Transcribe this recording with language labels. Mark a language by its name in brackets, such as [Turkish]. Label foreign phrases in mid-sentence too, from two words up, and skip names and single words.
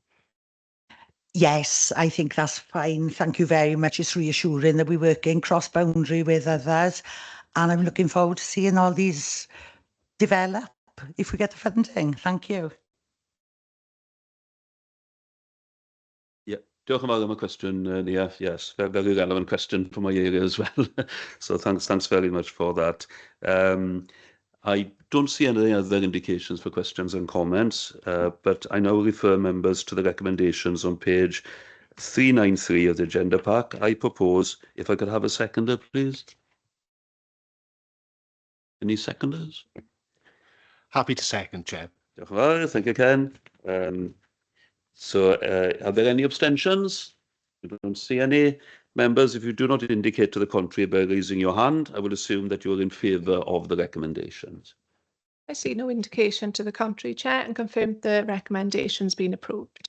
[English] Yes, I think that's fine. Thank you very much. It's reassuring that we're working cross-boundary with others, and I'm looking forward to seeing all these develop if we get the funding. Thank you. Yeah, [Welsh] diolch yn fawr am y cwestiwn, Neath. [English] Yes, very relevant question for my area as well. So thanks very much for that. I don't see any other indications for questions and comments, but I now refer members to the recommendations on page 393 of the agenda pack. I propose, if I could have a seconder, please. Any seconders? Happy to second, Chair. [Welsh] Diolch yn fawr, [English] thank you, Ken. So are there any abstentions? I don't see any. Members, if you do not indicate to the contrary by raising your hand, I will assume that you are in favour of the recommendations. I see no indication to the contrary, Chair, and confirm the recommendations being approved.